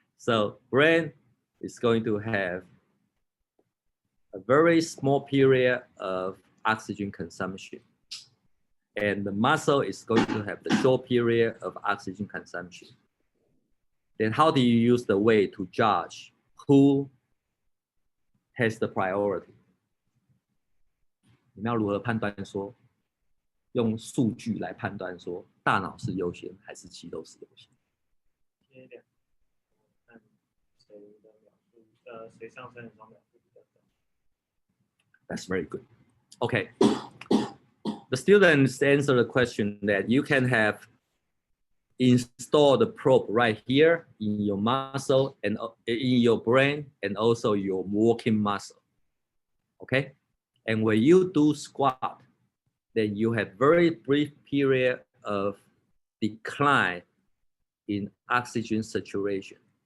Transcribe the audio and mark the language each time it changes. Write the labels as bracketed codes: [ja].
[en] So brain is going to have a very small period of oxygen consumption, and the muscle is going to have the short period of oxygen consumption. Then how do you use the way to judge who has the priority? [zh] 你们要如何判断说，用数据来判断说大脑是优先还是肌肉是优先？贴两个，看谁的秒数，谁上升的时候秒数比较高。 [en] That's very good. Okay. The students answer the question that you can have install the probe right here in your muscle and in your brain and also your walking muscle. Okay. And when you do squat, then you have very brief period of decline in oxygen saturation.